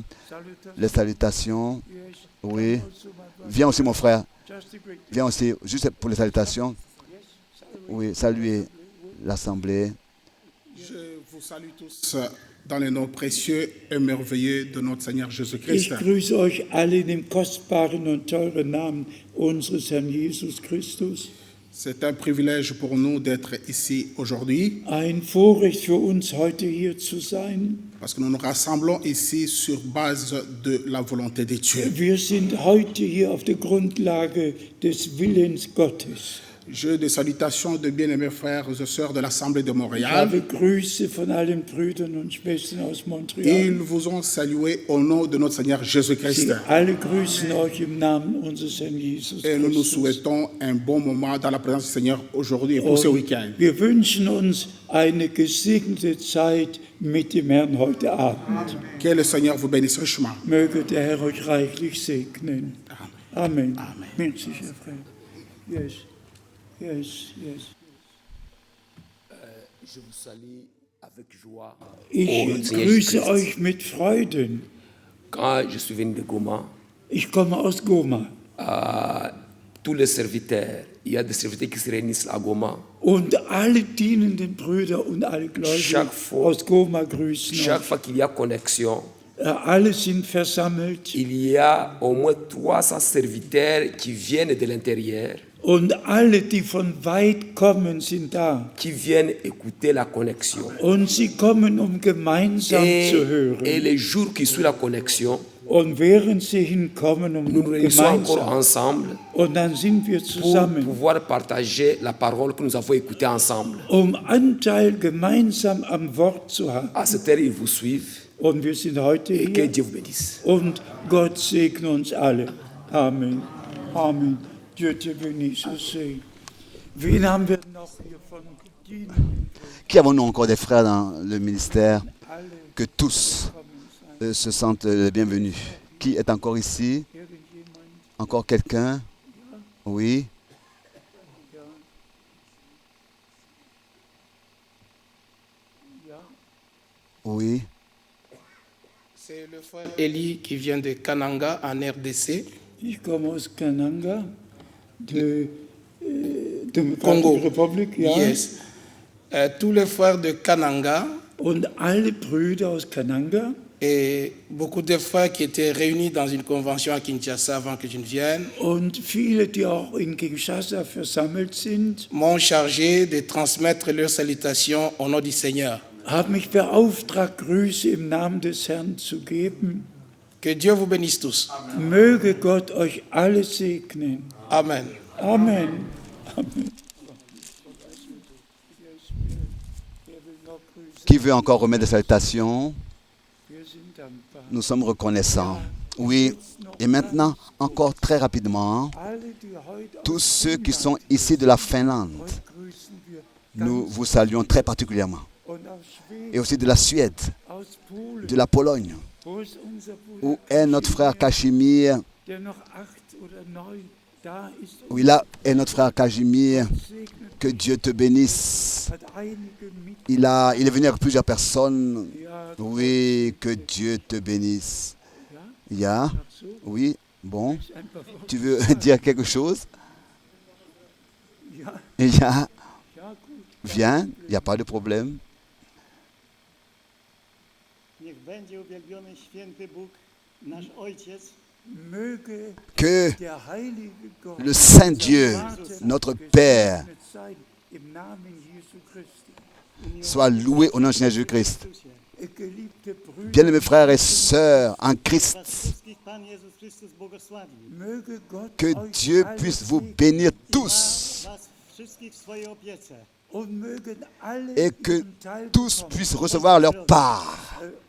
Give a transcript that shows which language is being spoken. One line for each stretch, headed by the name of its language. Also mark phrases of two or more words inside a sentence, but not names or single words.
French: Les salutations. Oui. Viens aussi mon frère. Viens aussi, juste pour les salutations. Oui, saluez l'Assemblée. Je vous salue tous dans le nom précieux et merveilleux de notre Seigneur Jésus-Christ.
German: Ich grüße euch alle in dem kostbaren und teuren Namen unseres Herrn Jesus Christus.
French: C'est un privilège pour nous d'être ici aujourd'hui.
German: Ein Vorrecht für uns, heute hier zu sein.
French: Parce que nous nous rassemblons ici sur base de la volonté de Dieu.
German: Wir sind heute hier auf der Grundlage des Willens Gottes.
French: Jeu de salutations de bien-aimés frères et sœurs de l'Assemblée de
German: Ich
French: Montréal.
German: habe Grüße von allen Brüdern und Schwestern aus Montreal.
French: Ils vous ont salué au nom de notre Seigneur Jésus-Christ.
German: Sie alle grüßen euch im Namen unseres Herrn Jesus
French: Et nous nous
German: Christus.
French: souhaitons un bon moment dans la présence du Seigneur aujourd'hui et pour ce week-end.
German: Wir wünschen uns eine gesegnete Zeit mit dem Herrn heute Abend.
French: Que le Seigneur vous bénisse richement. Möge der Herr euch reichlich segnen. Amen. Amen. Merci, cher frère.
English: Yes. Yes, yes.
French: Je vous salue avec joie.
German: Ich grüße euch mit Freuden.
French: Quand je suis venu de Goma,
German: Ich komme aus Goma.
French: tous les serviteurs, il y a des serviteurs qui se réunissent à Goma.
German: Und alle dienenden Brüder und alle Gläubigen
French: Chaque fois-
German: aus Goma grüßen
French: Chaque
German: euch.
French: fois qu'il y a connexion,
German: Alle sind versammelt
French: il y a au moins 300 serviteurs qui viennent de l'intérieur,
German: und alle, die von weit kommen, sind da.
French: qui viennent écouter la connexion.
German: Und sie kommen, um gemeinsam zu
French: Et
German: hören.
French: les jours qui suivent la connexion,
German: Und während sie hinkommen, um
French: nous nous réunissons encore
German: gemeinsam,
French: ensemble
German: und dann sind wir
French: pour
German: zusammen,
French: pouvoir partager la parole que nous avons écoutée ensemble.
German: um Anteil gemeinsam am Wort zu haben.
French: À cette heure, ils vous suivent
German: Und wir sind heute
French: et que
German: hier
French: Dieu vous bénisse.
German: und Gott segne uns alle. Amen.
French: Amen. Dieu te bénisse aussi.
German: Wen haben wir noch hier von Dienenden?
French: Qui avons-nous encore des frères dans le ministère?
German: Alle
French: Que tous
German: kommen sein.
French: se sentent les bienvenus. Qui est encore ici?
German: Irgendjemand?
French: Encore quelqu'un? Oui.
German: Ja. Ja.
French: Oui. C'est le frère Eli qui vient de Kananga en RDC.
German: Ich komme aus Kananga, de Democratic
English: Congo. Republic, ja. Yes.
French: Tous les frères de Kananga
German: Und alle Brüder aus Kananga
French: et beaucoup de frères qui étaient réunis dans une convention à Kinshasa avant que je ne vienne
German: und viele, die auch in Kinshasa versammelt sind,
French: m'ont chargé de transmettre leurs salutations au nom du Seigneur.
German: haben mich beauftragt, Grüße im Namen des Herrn zu geben.
French: Que Dieu vous bénisse tous.
German: Möge Gott euch alle segnen. Amen. Amen. Amen.
French: Qui veut encore remettre des salutations?
German: Wir sind dankbar.
French: Nous sommes reconnaissants. Oui. Et maintenant, encore très rapidement,
German: Alle, die heute
French: tous ceux qui sont ici de la Finlande,
German: euch grüßen wir
French: nous vous saluons très particulièrement.
German: und aus Schweden,
French: Et aussi de la Suède,
German: aus Polen,
French: de la Pologne,
German: wo ist unser Bruder
French: où est notre frère Cachemire.
German: der noch 8 oder 9 da ist und
French: Oui, là est notre frère Cachemire.
German: segnet,
French: Que Dieu te bénisse.
German: hat einige mit,
French: Il est venu avec plusieurs personnes.
German: ja,
French: Oui, que Dieu te bénisse.
German: ja,
French: Ya?
German: so,
French: Oui, bon.
German: ist ein paar Worte.
French: Tu veux dire quelque chose?
German: Ja,
French: Ya?
German: ja, gut.
French: Viens, il n'y a pas de problème.
Polish: Niech będzie uwielbiony święty Bóg, nasz Ojciec,
German: Möge
French: Que
German: der heilige Gott,
French: le Saint
German: unser
French: Dieu,
German: Vater,
French: notre Père,
German: gesegnet sein im Namen Jesu Christi.
French: soit loué au nom de Jésus-Christ. Bien-aimés frères et sœurs en Christ, que Dieu puisse vous bénir tous et que tous puissent recevoir leur part.